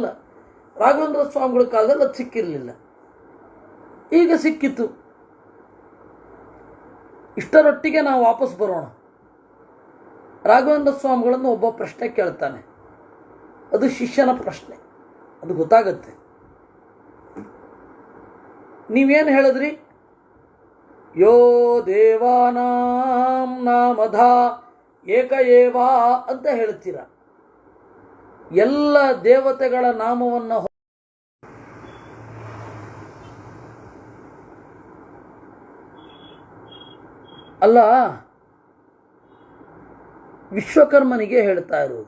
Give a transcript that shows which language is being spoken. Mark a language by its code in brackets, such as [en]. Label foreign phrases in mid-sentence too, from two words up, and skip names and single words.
[kn] ರಾಘವೇಂದ್ರ ಸ್ವಾಮಿಗಳ ಕಾಲದಲ್ಲಿ ಅದು ಸಿಕ್ಕಿರಲಿಲ್ಲ, ಈಗ ಸಿಕ್ಕಿತ್ತು. ಇಷ್ಟರೊಟ್ಟಿಗೆ ನಾವು ವಾಪಸ್ ಬರೋಣ. ರಾಘವೇಂದ್ರ ಸ್ವಾಮಿಗಳನ್ನು ಒಬ್ಬ ಪ್ರಶ್ನೆ ಕೇಳ್ತಾನೆ, ಅದು ಶಿಷ್ಯನ ಪ್ರಶ್ನೆ, ಅದು ಗೊತ್ತಾಗತ್ತೆ. ನೀವೇನು ಹೇಳಿದ್ರಿ? [sa] ಯೋ ದೇವಾನಾಂ ನಾಮಧ ಏಕ ಏವ [kn] ಅಂತ ಹೇಳ್ತೀರ. ಎಲ್ಲ ದೇವತೆಗಳ ನಾಮವನ್ನು ಅಲ್ಲ, ವಿಶ್ವಕರ್ಮನಿಗೆ ಹೇಳ್ತಾ ಇರೋದು.